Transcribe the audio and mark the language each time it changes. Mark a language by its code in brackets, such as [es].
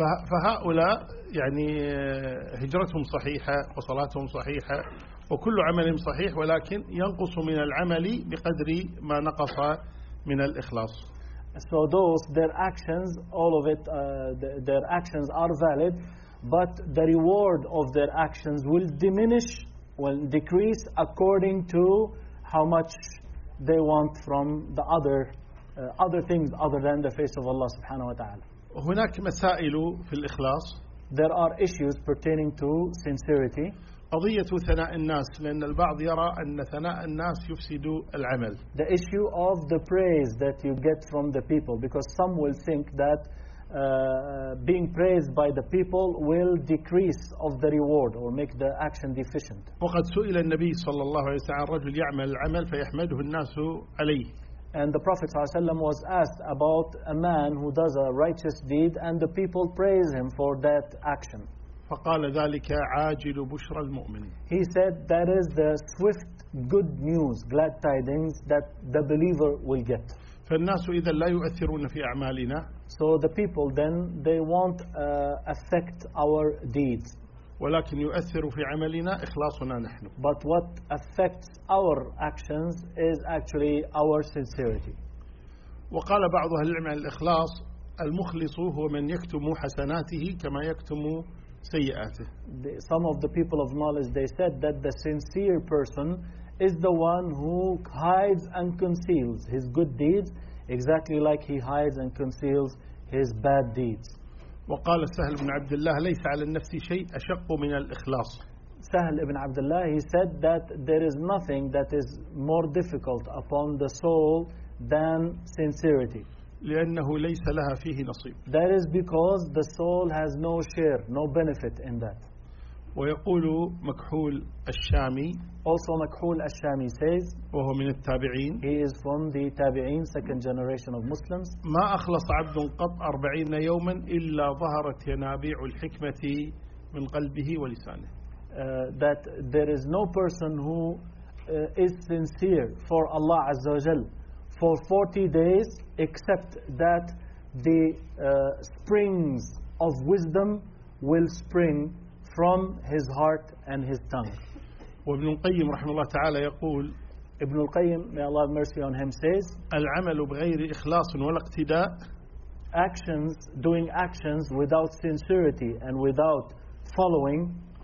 [ar] فهؤلاء يعني هجرتهم صحيحة وصلاتهم صحيحة وكل عمل صحيح, ولكن ينقص من العمل بقدر ما نقص من الإخلاص. [en] So those, their actions, all of it, their actions are valid, but the reward of their actions will diminish, will decrease according to how much they want from the other other things other than the face of Allah subhanahu wa ta'ala. [ar] هناك مسائل في الإخلاص. [en] There are issues pertaining to sincerity. [ar] قضية ثناء الناس لأن البعض يرى أن ثناء الناس يفسد العمل. [en] The issue of the praise that you get from the people, because some will think that being praised by the people will decrease of the reward or make the action deficient. [ar] وقد سئل النبي صلى الله عليه وسلم رجل يعمل العمل فيحمده الناس عليه. [en] And the Prophet ﷺ was asked about a man who does a righteous deed and the people praise him for that action. [ar] فقال ذلك عاجل بشرى المؤمن. [en] He said that is the swift good news, glad tidings that the believer will get. [ar] فالناس إذا لا يؤثرون في أعمالنا. [en] So the people then they won't affect our deeds. [ar] ولكن يؤثر في عملنا إخلاصنا نحن. [en] But what affects our actions is actually our sincerity. [ar] وقال بعض أهل العلم الإخلاص المخلص هو من يكتم حسناته كما يكتم سيئاته. [en] Some of the people of knowledge they said that the sincere person is the one who hides and conceals his good deeds exactly like he hides and conceals his bad deeds. [ar] وقال سهل بن عبد الله ليس على النفس شيء أشق من الإخلاص. [en] سهل بن عبد الله he said that there is nothing that is more difficult upon the soul than sincerity. [ar] لأنه ليس لها فيه نصيب. [en] That is because the soul has no share, no benefit in that. [ar] ويقول مكحول الشامي. [en] Also مكحول الشامي says. [ar] وهو من التابعين. [en] He is from the تابعين, second generation of Muslims. [ar] ما أخلص عبد قط 40 يوما إلا ظهرت ينابيع الحكمة من قلبه ولسانه. [en] That there is no person who is sincere for Allah [ar] عز وجل [en] for 40 days except that the springs of wisdom will spring from his heart and his tongue. [ar] وابن القيم رحمه الله تعالى يقول [en] ابن القيم may Allah have mercy on him says [ar] العمل بغير إخلاص ولا اقتداء [en] actions doing actions without sincerity and without following